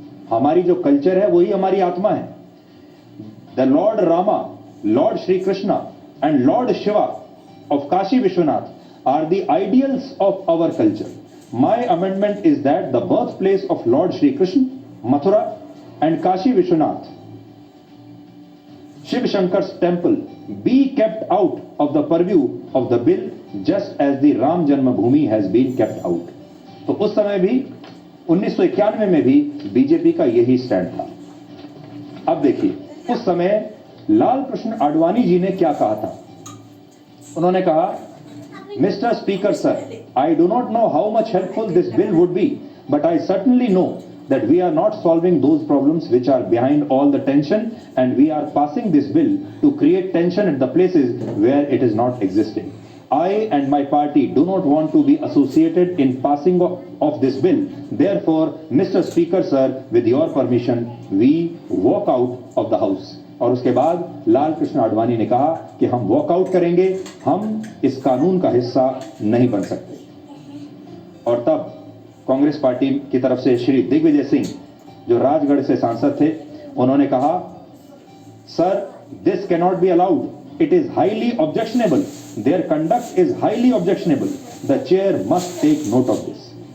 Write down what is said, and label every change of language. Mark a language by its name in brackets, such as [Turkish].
[Hindi] हमारी जो कल्चर है वही हमारी आत्मा है। [English] The Lord Rama, Lord Shri Krishna and Lord Shiva of Kashi Vishwanath are the ideals of our culture. My amendment is that the birth place of Lord Shri Krishna, Mathura and Kashi Vishwanath Shiv Shankar's temple be kept out of the purview of the bill just as the Ram Janmabhoomi has been kept out. [Hindi] तो उस समय भी 1991 में भी BJP का यही stand था। अब देखिए, उस समय लाल कृष्ण आडवाणी जी ने क्या कहा था। उन्होंने कहा, Mr. [English] Speaker sir, I do not know how much helpful this bill would be, but I certainly know that we are not solving those problems which are behind all the tension, and we are passing this bill to create tension at the places where it is not existing. I and my party do not want to be associated in passing of this bill. Therefore, Mr. Speaker sir, with your permission, we walk out of the house. [Hindi] और उसके बाद लाल कृष्ण आडवाणी ने कहा कि हम walkout करेंगे, हम इस कानून का हिस्सा नहीं बन सकते। और तब कांग्रेस पार्टी की तरफ से श्री दिग्विजय सिंह, जो राजगढ़ से सांसद थे, उन्होंने कहा, sir, [English] This can not be allowed, it is highly objectionable, their conduct is highly objectionable, the chair must take note of this.